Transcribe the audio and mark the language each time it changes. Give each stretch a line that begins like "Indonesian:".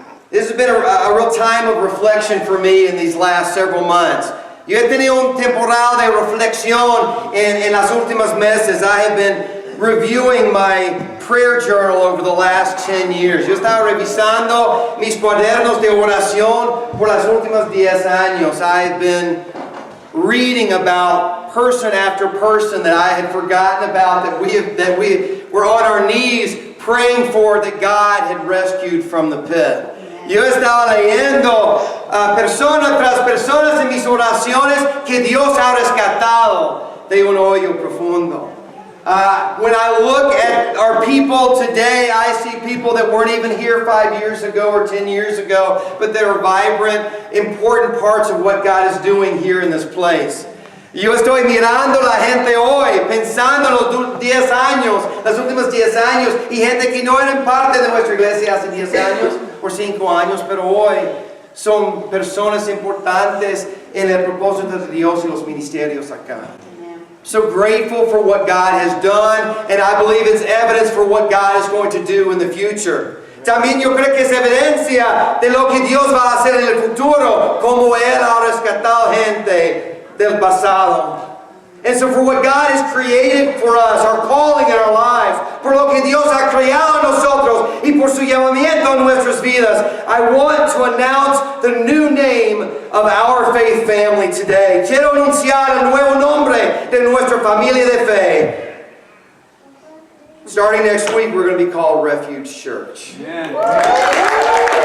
English: This has been a real time of reflection for me in these last several months.
Spanish: Yo he tenido un temporal de reflexión en las últimas meses.
English: I have been reviewing my prayer journal over the last 10 years.
Spanish: Yo estaba revisando mis cuadernos de oración por las últimas 10 años.
English: I have been reading about person after person that I had forgotten about, that we were on our knees praying for, that God had rescued from the pit.
Spanish: Yo estaba leyendo persona tras persona en mis oraciones que Dios ha rescatado de un hoyo profundo.
English: When I look at our people today, I see people that weren't even here 5 years ago or 10 years ago, but that are vibrant, important parts of what God is doing here in this place.
Spanish: Yo estoy mirando la gente hoy, pensando en los 10 años, los últimos 10 años, y gente que no eran parte de nuestra iglesia hace 10 años o 5 años, pero hoy son personas importantes en el propósito de Dios y los ministerios acá.
English: So grateful for what God has done, and I believe it's evidence for what God is going to do in the future.
Spanish: También yo creo que es evidencia de lo que Dios va a hacer en el futuro, como Él ha rescatado gente del pasado.
English: And so for what God has created for us, our calling in our lives,
Spanish: por lo que Dios ha creado en nosotros y por su llamamiento en nuestras vidas,
English: I want to announce the new name of our faith family today.
Spanish: Quiero anunciar el nuevo nombre de nuestra familia de fe.
English: Starting next week, we're going to be called Refuge Church. Yeah.